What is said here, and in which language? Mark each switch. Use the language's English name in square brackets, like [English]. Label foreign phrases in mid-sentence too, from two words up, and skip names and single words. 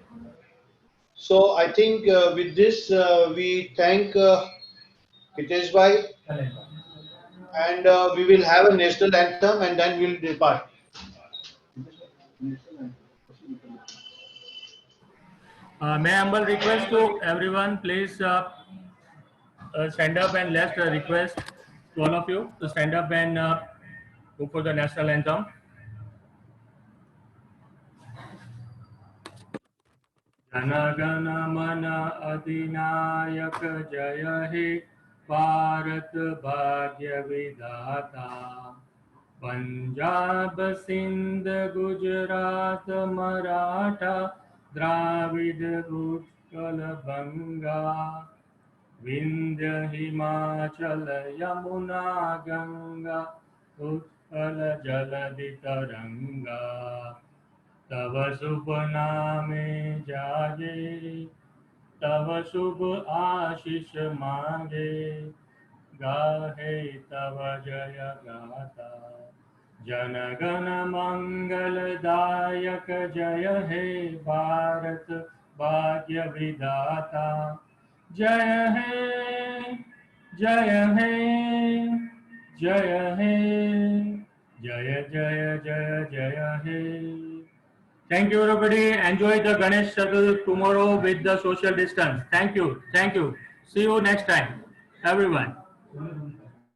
[English] So I think with this we thank Hitesh Bhai and we will have a national anthem and then we'll depart. May I humble request to everyone, please stand up and let's request to all of you to stand up and go for the national anthem. [Bangla] জন গণ মন অধিনায়ক জয় হে ভারত ভাগ্য বিধাতা পাঞ্জাব সিন্ধ গুজরাট মারাঠা দ্রাবিড় উৎকল বঙ্গ বিন্ধ্য হিমাচল যমুনা গঙ্গা উৎকল জলধি তরঙ্গ তব শুভ নামে জাগে তব শুভ আশিস মাগে গাহে তব জয় গাথা জন গণ মঙ্গলদায়ক জয় হে ভারত ভাগ্য বিধাতা জয় হে জয় হে জয় হে জয় জয় জয় জয় হে. [English] Thank you, everybody. Enjoy the Ganesh Chaturthi tomorrow with the social distance. Thank you. Thank you. See you next time, everyone.